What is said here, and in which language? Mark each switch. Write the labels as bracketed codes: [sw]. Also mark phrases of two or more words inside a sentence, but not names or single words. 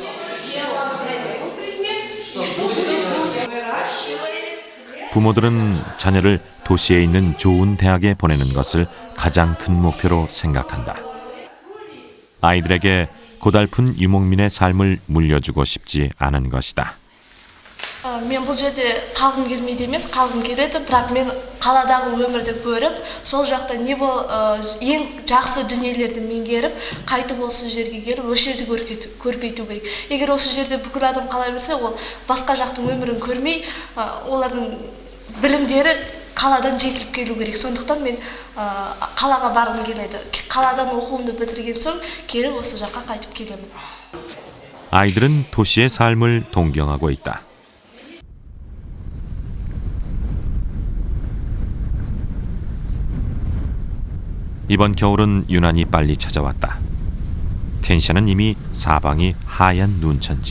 [ko] 부모들은 자녀를 도시에 있는 좋은 대학에 보내는 것을 가장 큰 목표로 생각한다. 아이들에게 고달픈 유목민의 삶을 물려주고 싶지 않은 것이다. [kk] Мен бұл жерде қалғым келмейді емес, қалғым келеді, бірақ мен қаладағы өмірді көріп, сол жақта ең жақсы дүниелерді меңгеріп, қайтып осы жерге келіп, осы жерді көркейту керек. Егер осы жерде бүкіл адам қала берсе, ол басқа жақтың өмірін көрмей, олардың білімдері қаладан жетіліп келу керек. Сондықтан мен қалаға барғым келеді. Қаладан оқуымды бітірген соң, келіп осы жаққа қайтып келемін. [ko] 아이들은 도시의 삶을 동경하고 있다. 이번 겨울은 유난히 빨리 찾아왔다. 텐샤는 이미 사방이 하얀 눈천지.